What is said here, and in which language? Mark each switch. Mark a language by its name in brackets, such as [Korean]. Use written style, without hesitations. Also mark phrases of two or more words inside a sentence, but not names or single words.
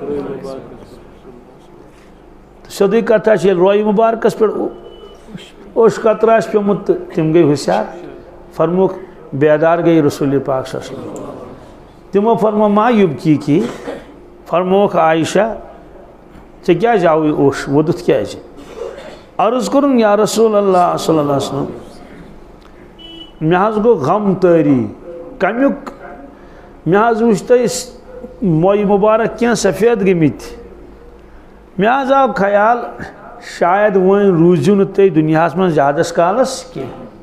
[Kashmiri] سیوٚدُے کتھا چھِ ییٚلہِ رویہِ مُبارکس پٮ۪ٹھ اوٚش قطرٕ آسہِ پیوٚمُت تہٕ تِم گٔے ہوشیار فرموکھ بیدار گٔے رسول پاک [Arabic] صلی اللہ علیہ وسلم [Kashmiri] تِمو فرمو [Arabic] ما یُبکی [Kashmiri] کی فرموکھ عائشہ ژےٚ کیٛازِ آوُے اوٚش ووٚدُتھ کیٛازِ عرض کوٚرُن [Arabic] یا رسول اللہ صلی اللہ علیہ وسلم [Kashmiri] مےٚ حظ گوٚو غم تٲری کمیُک مےٚ حظ وٕچھ تۄہہِ مویہِ مُبارک کینٛہہ سفید گٔمٕتۍ مےٚ حظ آو خیال شاید وۄنۍ روٗزِو نہٕ تُہۍ دُنیاہس منٛز زیادس کالس کینٛہہ